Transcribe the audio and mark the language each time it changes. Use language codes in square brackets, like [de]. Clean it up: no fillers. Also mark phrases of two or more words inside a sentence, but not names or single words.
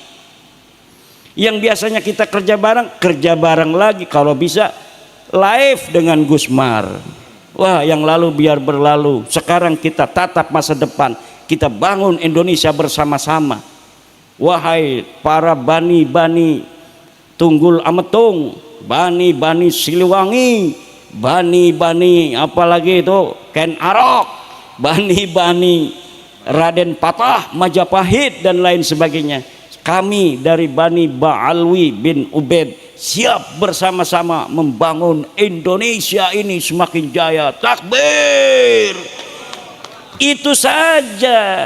[id] Yang biasanya kita kerja bareng lagi, kalau bisa live dengan Gus Mar. Wah, yang lalu biar berlalu, sekarang kita tatap masa depan, kita bangun Indonesia bersama-sama. Wahai para bani-bani Tunggul Ametung, bani-bani Siliwangi, bani-bani apalagi itu Ken Arok, bani-bani Raden Patah, Majapahit dan lain sebagainya. Kami dari Bani Ba'alwi bin Ubaid siap bersama-sama membangun Indonesia ini semakin jaya. Takbir. Itu saja.